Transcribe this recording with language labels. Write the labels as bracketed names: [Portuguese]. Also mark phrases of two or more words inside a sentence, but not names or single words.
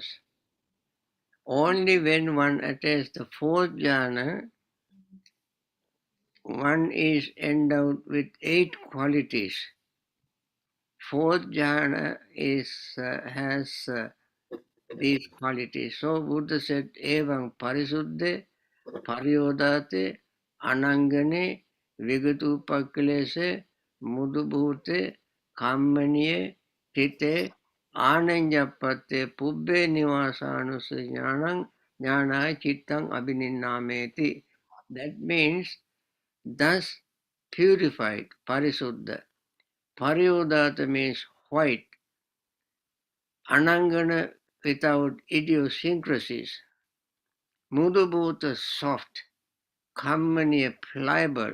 [English] Only when one attains the fourth jhana, one is endowed with 8 qualities. Fourth jhana has these qualities. So Buddha said, [Pali] Evam parisuddhe, pariyodate, anangane, vigatupakkilese, mudubhute, kammaniye, tite, ananjapatte, pubbe nivasanuse jnanam, jnana chittang abhininnameti. [English] That means, thus purified, parisuddha. Pariyodata means white. Anangana without idiosyncrasies. Mudubhuta soft. Kammaniya pliable.